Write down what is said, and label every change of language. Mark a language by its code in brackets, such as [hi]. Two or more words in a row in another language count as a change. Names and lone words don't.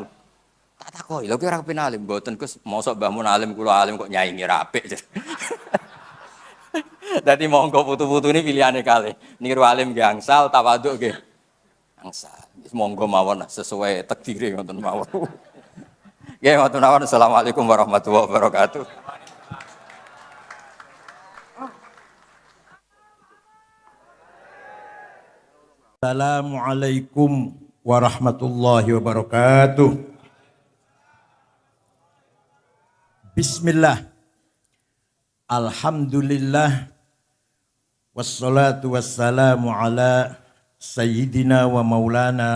[jv] Tak takoki, lha kowe ora kepen alim mboten Gus, mosok mbahmu alim kula alim kok nyaingi ra apik. Dadi monggo putu-putu ini pilihane kalih. Niru alim nggih angsal, tawaduk nggih angsal. Wis monggo mawon sesuai takdire ngoten mawon. Nggih ngoten mawon. [ar] السلام عليكم ورحمة الله وبركاته. السلام عليكم ورحمة الله وبركاته. بسم الله، الحمد لله، والصلاة والسلام على سيدنا ومولانا